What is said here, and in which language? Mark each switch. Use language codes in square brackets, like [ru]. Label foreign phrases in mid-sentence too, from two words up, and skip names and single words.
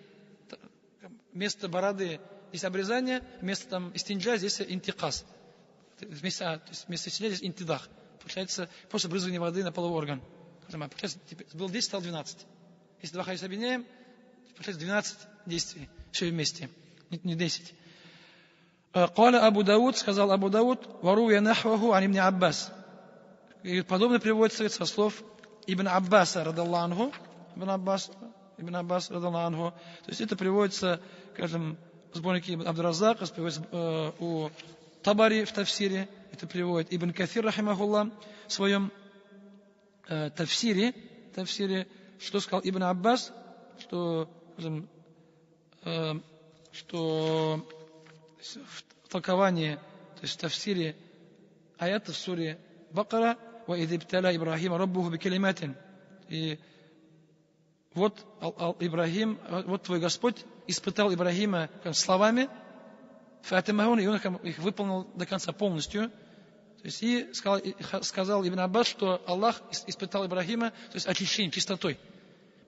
[ru] Вместо бороды здесь обрезание, вместо там истинджа здесь интикас. Вместо истинджа здесь интидах. Получается, просто брызгание воды на половой орган. Получается, было 10, стало 12. Если два хадиса объединяем, получается 12 действий, все вместе, не 10. [ar] قال أبو داود, сказал Абу Дауд, وروي نحوه عن ابن عباس. [ru] И подобно приводится со слов Ибн Аббаса, [ar] رضي الله عنه, [ru] Ибн Аббас, [ar] رضي الله عنه. [ru] То есть это приводится, скажем, в сборнике Ибн Абд-Раззак, приводится у Табари в Тафсире, это приводит Ибн Кафир, рахимахуллах, в своем Тафсире, что сказал Ибн Аббас, что в толковании, то есть в тафсире аята в суре Бакара, [ar] وَإِذِ ابْتَلَى إِبْرَاهِيمَ رَبُّهُ بِكَلِمَاتٍ. [ru] И вот Ибрахим, вот твой Господь испытал Ибрахима словами, фатимахун, и он их выполнил до конца полностью. То есть и сказал Ибн Аббас, что Аллах испытал Ибрахима, то есть очищением, чистотой.